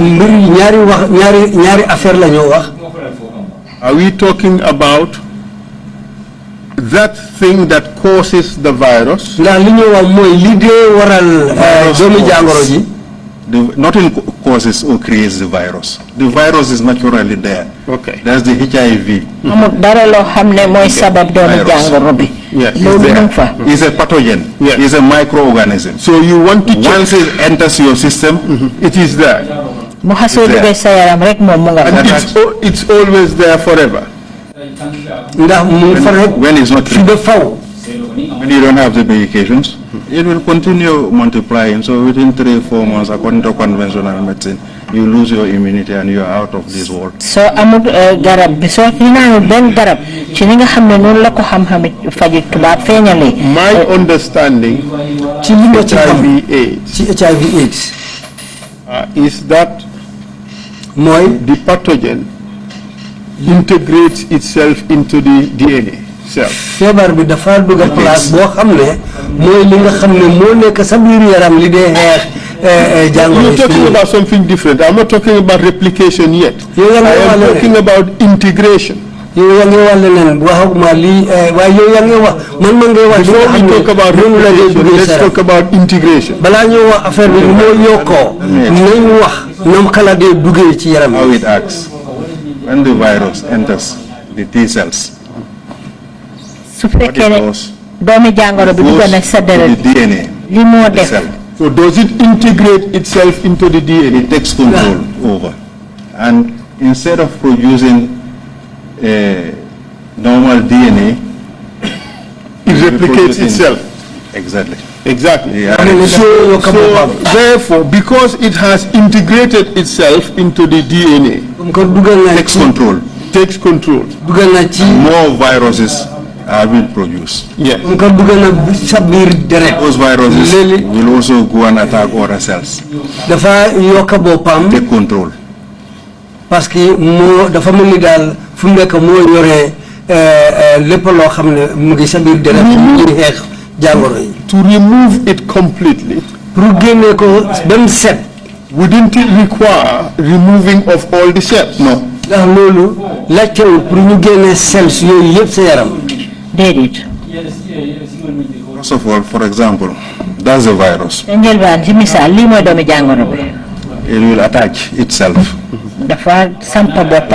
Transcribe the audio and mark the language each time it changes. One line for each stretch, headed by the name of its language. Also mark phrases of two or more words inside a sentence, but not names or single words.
English: Are we talking about that thing that causes the virus? The Nothing causes or creates the virus. The virus is naturally there. Okay. That's the HIV.
Wolof: amul dara loo xam ne mooy sabab doomu jàngoro bi.
English: Yes.
Wolof: loolu mu ngi fa.
English: It's a pathogen. Yes. It's a microorganism. So you want to check. Once it enters your system, It is there.
Wolof: mu xasoo
English: there.
Wolof: duggee sa yaram rek moom mu nga fa.
English: And it's always there forever.
Wolof: ndax mu fa rek
English: when it's not
Wolof: fi ba faw.
English: when you don't have the medications, it will continue multiplying. So within 3-4 months, according to conventional medicine, you lose your immunity and you're out of this world.
Wolof: soo amul garab bi soo ci naanul benn garab ci ni nga xam ne noonu la ko xam-xam faji tubaab feeñalee.
English: My understanding
Wolof: ci li nga ci xam
English: HIV/AIDS
Wolof: ci HIV/AIDS
English: is that
Wolof: mooy
English: the pathogen integrates itself into the DNA cell.
Wolof: feebar bi dafa dugg place boo xam ne mooy li nga xam ne moo nekk sa biir yaram li dee xeex jàngoro
English: You're talking about something different. I'm not talking about replication yet. Yeah, I am yeah. talking about integration.
Wolof: yow yaa ngi wax leneen waxuma lii waaye yow yaa ngi wax man ma ngay wax li
English: Before
Wolof: nga
English: we
Wolof: xam
English: talk about
Wolof: ne noonu la dee
English: replication,
Wolof: duggee
English: let's
Wolof: sa
English: talk about integration.
Wolof: balaa ñoo wax affaire bi ni moo yokkoo nañ wax ñoom kala dee duggee ci yaram
English: How it acts. When the virus enters the T cells,
Wolof: su
English: what
Wolof: fekkee
English: it
Wolof: ne
English: does,
Wolof: doomi jàngoro bi dugg
English: goes
Wolof: na
English: to
Wolof: sa deret
English: the DNA,
Wolof: li moo
English: the
Wolof: def
English: cell. So does it integrate itself into the DNA? It takes control over. And instead of producing normal DNA, It replicates producing- itself. Exactly. Exactly. Yeah. So therefore, because it has integrated itself into the DNA,
French: comme que
Wolof: dugal na
English: Takes
Wolof: ci
English: control. takes control.
Wolof: dugal na ci
English: More viruses are being produced. Yes.
French: comme que
Wolof: dugal na sa biir deret
English: Those viruses
Wolof: léegi
English: will also go and attack other cells.
Wolof: dafa yokk boppam
English: Take control.
French: parce que
Wolof: moo dafa mel ni daal fu mu nekk moo yore lépp loo xam ne mu ngi sa biir deret mu ngi xeex jàngoro yi
English: To remove it completely,
Wolof: pour génne ko ba mu set
English: wouldn't it require removing of all the cells? No.
Wolof: ndax loolu laajtewul pour ñu génne cells yooyu yëpp sa yaram déedéet.
English: First of all, for example, that's the virus.
Wolof: te njëlbaan ci misaal lii mooy doomi jàngoro bi
English: It will attach itself.
Wolof: dafa sampa boppam.